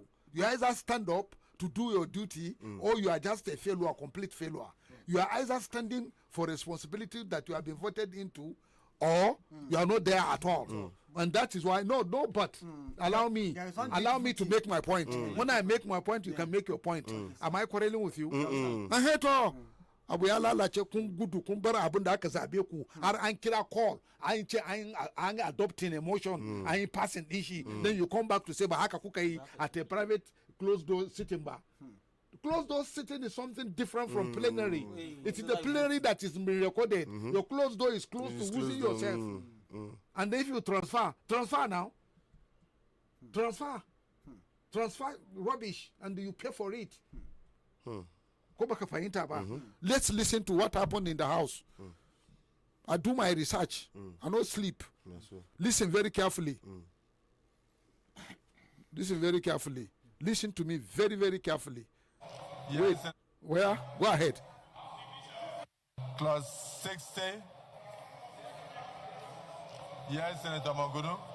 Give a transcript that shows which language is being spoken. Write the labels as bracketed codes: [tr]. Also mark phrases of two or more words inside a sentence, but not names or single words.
[en] You either stand up to do your duty, or you are just a failure, complete failure. You are either standing for responsibility that you have been voted into, or you are not there at all. And that is why but allow me There is one to make my point. When I make my point, you can make your point. Am I quarreling with you? [ha] Abu ya lalace kun gudu kun bar abin da aka zabe ku har an kira call an ce an [en] adopting emotion [ha] an yi passing din shi [en] then you come back to say [ha] ba haka kuka yi [en] at a private closed door sitting [ha] ba. [en] Closed door sitting is something different from plenary. It is the plenary that is being recorded. Your closed door is close to losing yourself. And if you transfer now. Transfer rubbish and you pay for it. [ha] Ko baka fahimta ba. [en] Let's listen to what happened in the House. I do my research. I don't sleep. Listen very carefully. Listen very carefully. Listen to me very, very carefully. Wait. Where? Go ahead. Clause 60. Yes, Senator Manguno.